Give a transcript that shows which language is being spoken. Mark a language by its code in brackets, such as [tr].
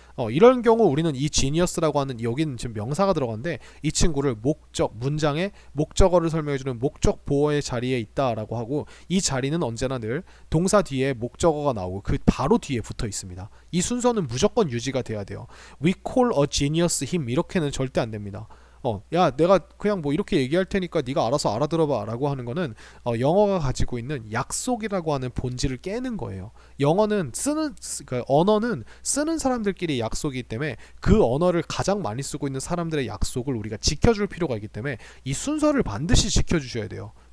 [ko] 이런 경우 우리는 이 genius라고 하는 여기는 지금 명사가 들어간데 이 친구를 문장의 목적어를 설명해주는 목적 보어의 자리에 있다라고 하고 이 자리는 언제나 늘 동사 뒤에 목적어가 나오고 그 바로 뒤에 붙어 있습니다. 이 순서는 무조건 유지가 돼야 돼요. [en] We call a genius him 이렇게는 절대 안 됩니다. [ko] 야 내가 그냥 뭐 이렇게 얘기할 테니까 네가 알아서 알아들어봐 라고 하는 거는 영어가 가지고 있는 약속이라고 하는 본질을 깨는 거예요. 영어는 그러니까 언어는 쓰는 사람들끼리 약속이기 때문에 그 언어를 가장 많이 쓰고 있는 사람들의 약속을 우리가 지켜줄 필요가 있기 때문에 이 순서를 반드시 지켜주셔야 돼요.